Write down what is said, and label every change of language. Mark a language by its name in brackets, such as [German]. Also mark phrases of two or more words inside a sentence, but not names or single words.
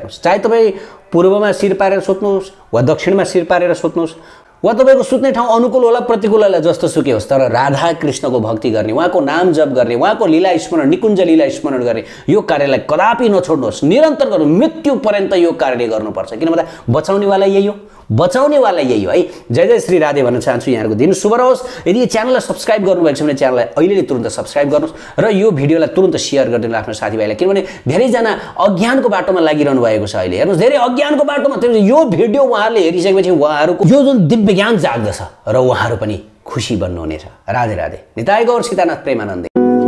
[Nepali] हेर्नुहोस्, चाहे तपाईँ पूर्वमा शिर पारेर सुत्नुहोस् वा दक्षिणमा शिर पारेर सुत्नुहोस् वा तपाईँको सुत्ने ठाउँ अनुकूल होला प्रतिकूल होला, जस्तो सुके होस्, तर राधा कृष्णको भक्ति गर्ने, उहाँको नाम जप गर्ने, उहाँको लीला स्मरण, निकुञ्ज लीला स्मरण गर्ने यो कार्यलाई कदापि नछोड्नुहोस्। निरन्तर गर्नु, मृत्यु पर्यन्त यो कार्य गर्नुपर्छ। किन भन्दा बचाउनेवाला यही हो, बचाउनेवाला यही हो है। जय जय श्री राधे भन्न चाहन्छु। यहाँहरूको दिन शुभ रहोस्। यदि च्यानललाई सब्सक्राइब गर्नुभएको छ भने च्यानललाई अहिले तुरन्त सब्सक्राइब गर्नुहोस् र यो भिडियोलाई तुरन्त सेयर गरिदिनु आफ्नो साथीभाइलाई। किनभने धेरैजना अज्ञानको बाटोमा लागिरहनु भएको छ अहिले। हेर्नुहोस्, धेरै अज्ञानको बाटोमा। यो भिडियो उहाँहरूले हेरिसकेपछि उहाँहरूको यो जुन दिव्य ज्ञान जाग्दछ र उहाँहरू पनि खुसी बन्नुहुनेछ। राधे राधे। निताई गौर सीतानाथ प्रेमानन्द।